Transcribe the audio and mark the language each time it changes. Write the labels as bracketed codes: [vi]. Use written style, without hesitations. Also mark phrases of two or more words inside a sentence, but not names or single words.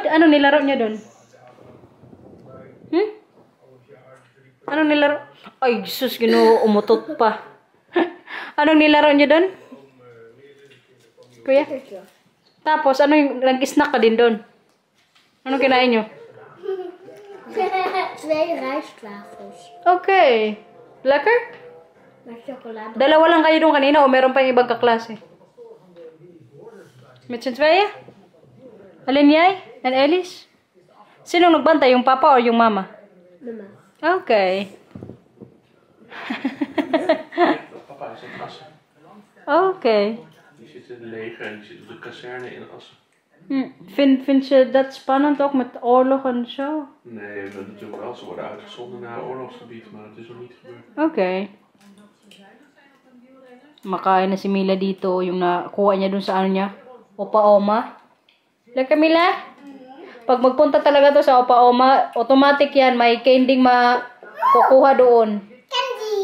[tl] Anong nilaro niya doon? Anong nilaro? Ay, Jesus, Ginoo, umutot pa. Anong nilaro niya doon? Kuya? Tapos, ano yung nag-snack ka din doon? Anong kinain niyo? [nl] 2 rijstwafels. Okay. Lekker? Met chocolade. [tl] Dalawa lang kayo doon kanina o meron pa yung ibang kaklase? [nl] Met z'n tweeën? Alin jij? En Ellis? [tl] Sinong nagbantay? Yung papa o yung mama? Mama. Okay. [nl] Papa is in Assen. Okay. Die zit in het leger en die zit op de kazerne in Assen. Vind je dat spannend ook met oorlog en zo? Nee, we natuurlijk wel. Ze worden uitgezonden naar oorlogsgebied, maar het is nog niet gebeurd. Okay. [tl] Makain na si Mila dito, yung nakuha niya dun sa ano niya, Opa-Oma. Like Mila? Pag magpunta talaga to sa Opa-Oma, automatic yan, may candy makukuha doon. Candy.